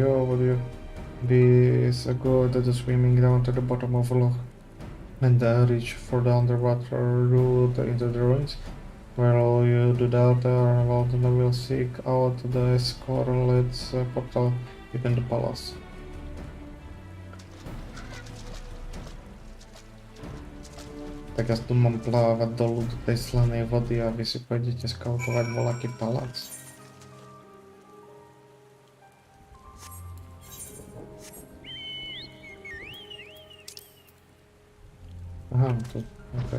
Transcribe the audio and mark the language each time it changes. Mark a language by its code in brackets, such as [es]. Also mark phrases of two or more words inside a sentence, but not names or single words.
[en] Would you be so good at swimming down to the bottom of a loch and reach for the underwater route into the ruins? While you do that, Walden will seek out the scarlet portal within the palace. [sk] Tak ja tu mám plávať dolu do tej slanej vody a vy si pôjdete skautovať voľaký palác. Aha, tu, okej.